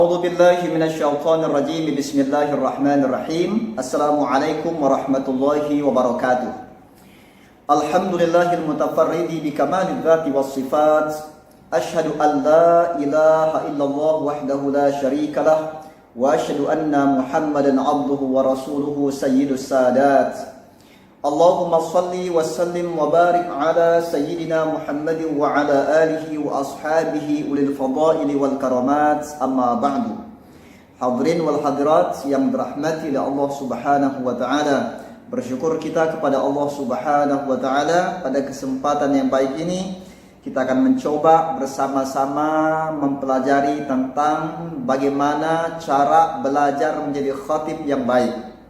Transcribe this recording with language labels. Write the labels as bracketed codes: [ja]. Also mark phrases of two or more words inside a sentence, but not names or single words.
[ar] أعوذ بالله من الشيطان الرجيم. بسم الله الرحمن الرحيم. السلام عليكم ورحمة الله وبركاته. الحمد لله المتفرد بكمال الذات والصفات. أشهد أن لا إله إلا الله وحده لا شريك له وأشهد أن محمدا عبده ورسوله سيد السادات. اللهم صل وسلم وبارك على سيدنا محمد وعلى آله وأصحابه أولي الفضائل والكرامات، أما بعد. الحاضرين والحاضرات [id] yang dirahmati oleh [ar] الله سبحانه وتعالى, [id] bersyukur kita kepada [ar] الله سبحانه وتعالى [id] pada kesempatan yang baik ini kita akan mencoba bersama-sama mempelajari tentang bagaimana cara belajar menjadi khatib yang baik.